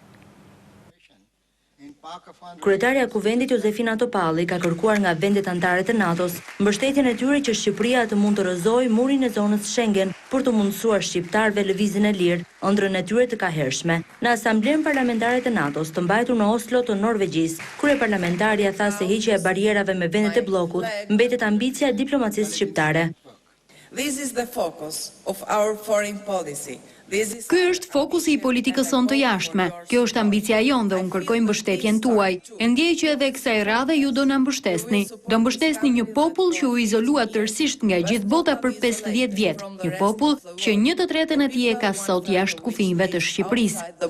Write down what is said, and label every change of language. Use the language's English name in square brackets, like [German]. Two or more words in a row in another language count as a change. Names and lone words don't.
[Albanian] Kryetarja e Kuvendit Josefina Topalli ka kërkuar nga vendet anëtare të NATO-s mbështetjen e tyre që Shqipëria të mund të rrëzojë murin e zonës Schengen për të mundësuar shqiptarëve lëvizjen e lirë, ëndrrën e tyre të kahershme. Në Asamblenë Parlamentare të NATO-s të mbajtur në Oslo të Norvegjisë, kryeparlamentarja tha se heqja e barierave me vendet e bllokut mbetet ambicia e diplomacisë shqiptare. [English] This is the focus of our foreign policy. [Albanian] Ky është fokusi i politikës sonë të jashtme. Kjo është ambicia jonë dhe unë kërkoj mbështetjen tuaj. E ndjej që edhe kësaj radhe ju do na mbështesni. Do mbështesni një popull që u izolua tërësisht nga gjithë bota për 50 vjet. Një popull që 1/3 e tij e ka sot jashtë kufive të Shqipërisë.